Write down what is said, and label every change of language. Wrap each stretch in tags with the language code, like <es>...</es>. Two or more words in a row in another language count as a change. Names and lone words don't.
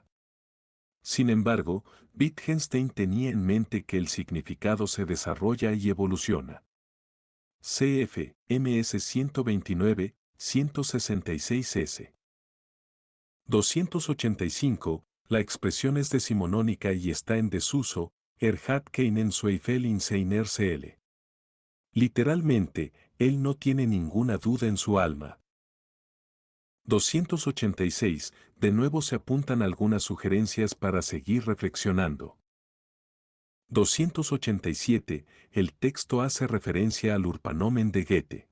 <es>Sin embargo, Wittgenstein tenía en mente que el significado se desarrolla y evoluciona. Cf. MS 129, 166S. 285. La expresión es decimonónica y está en desuso,</es> <de>hat keinen Zweifel in seiner Seele.</de> <es>Literalmente, él no tiene ninguna duda en su alma. 286. De nuevo se apuntan algunas sugerencias para seguir reflexionando. 287. El texto hace referencia al Urpanomen de Goethe.</es>